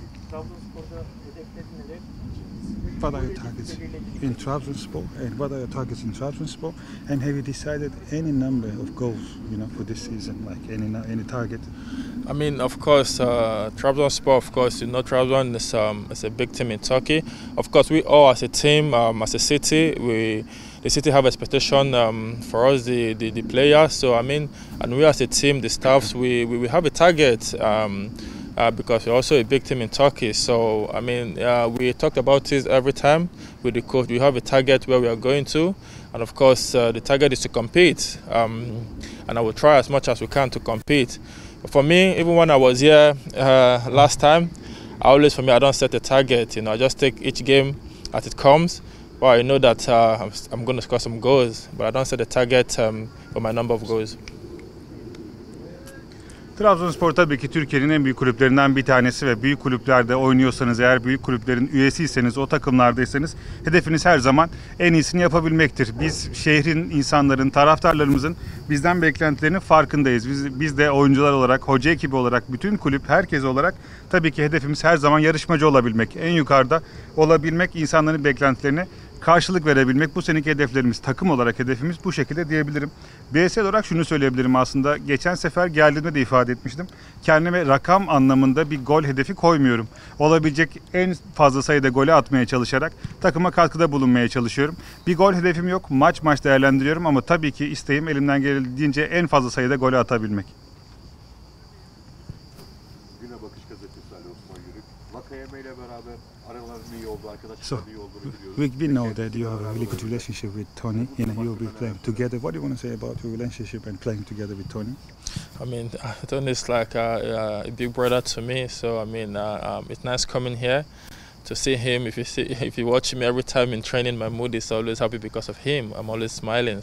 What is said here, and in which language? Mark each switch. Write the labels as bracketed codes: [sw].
[tr] Trabzonspor'da hedefleri neler? [en] What are your targets in Trabzonspor, and what are your targets in Trabzonspor, and have you decided any number of goals, for this season, like any target? I mean, of course, Trabzonspor, of course, Trabzon is a big team in Turkey. Of course, we all as a team, as a city, the city have expectation for us, the players. So I mean, and we as a team, the staffs, we have a target. Because we're also a big team in Turkey. So, I mean, we talked about this every time with the coach. We have a target where we are going to. And of course, the target is to compete. And I will try as much as we can to compete. But for me, even when I was here last time, I don't set a target. I just take each game as it comes. Well, I know that I'm going to score some goals, but I don't set a target for my number of goals. [tr] Trabzonspor tabii ki Türkiye'nin en büyük kulüplerinden bir tanesi ve büyük kulüplerde oynuyorsanız, eğer büyük kulüplerin üyesiyseniz, o takımlardaysanız hedefiniz her zaman en iyisini yapabilmektir. Biz şehrin, insanların, taraftarlarımızın bizden beklentilerinin farkındayız. Biz de oyuncular olarak, hoca ekibi olarak, bütün kulüp, herkes olarak tabii ki hedefimiz her zaman yarışmacı olabilmek, en yukarıda olabilmek, insanların beklentilerine karşılık verebilmek. Bu seneki hedeflerimiz, takım olarak hedefimiz bu şekilde diyebilirim. Bireysel olarak şunu söyleyebilirim aslında. Geçen sefer geldiğimde de ifade etmiştim. Kendime rakam anlamında bir gol hedefi koymuyorum. Olabilecek en fazla sayıda golü atmaya çalışarak takıma katkıda bulunmaya çalışıyorum. Bir gol hedefim yok. Maç değerlendiriyorum, ama tabii ki isteğim elimden geldiğince en fazla sayıda golü atabilmek. Güne Bakış gazetesi Ali Osman Yürük. Vakayeme ile beraber aralarının iyi olduğu, arkadaşların iyi olduğunu biliyoruz. [en] We know that you have a really good relationship with Tony. You'll be playing together. What do you want to say about your relationship and playing together with Tony? I mean, Tony is like a big brother to me. So I mean, it's nice coming here to see him. If you watch me every time in training, my mood is always happy because of him. I'm always smiling.